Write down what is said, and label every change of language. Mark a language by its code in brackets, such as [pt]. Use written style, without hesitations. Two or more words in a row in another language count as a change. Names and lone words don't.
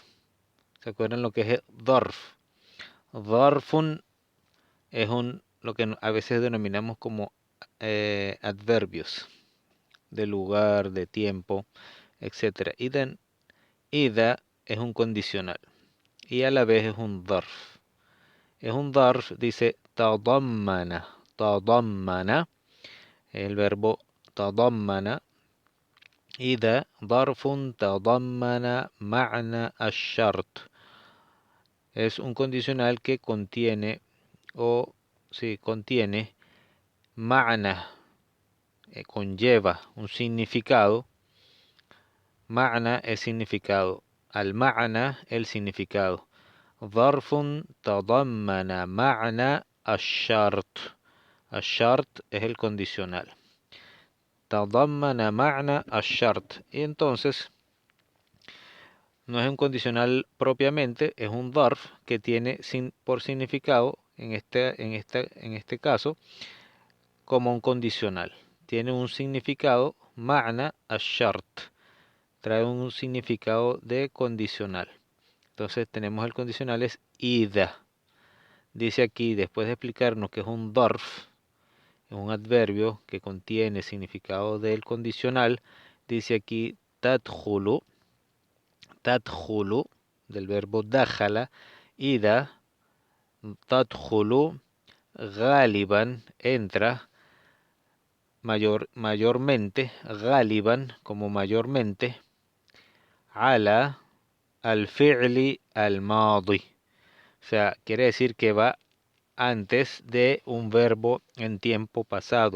[es] ¿Se acuerdan lo que es dharf? Dharfun es lo que a veces denominamos como adverbios de lugar, de tiempo, etc. Ida es un condicional y a la vez es un dharf. Es un dharf, dice tadammana. Tadammana, el verbo tadammana. [ar] إذا ظرف تضمن معنى الشرط. [es] Es un condicional que contiene contiene ma'na, conlleva un significado. Ma'na es significado. Al ma'na el significado. [ar] ظرف تضمن معنى الشرط. [es] الشرط es el condicional. [ar] تضمن معنى الشرط. [es] Y entonces no es un condicional propiamente, es un dharf que tiene por significado, en este caso, como un condicional. Tiene un significado, [ar] معنى الشرط. [es] Trae un significado de condicional. Entonces tenemos el condicional es ida. Dice aquí, después de explicarnos que es un dharf, es un adverbio que contiene significado del condicional, dice aquí tadkhulu. [ar] Tadkhulu, [es] del verbo [ar] دخل إذا تدخل غالبا, [es] entra, mayormente, [ar] ghaliban, [es] como mayormente, [ar] على الفعل الماضي. [es] O sea, quiere decir que va antes de un verbo en tiempo pasado.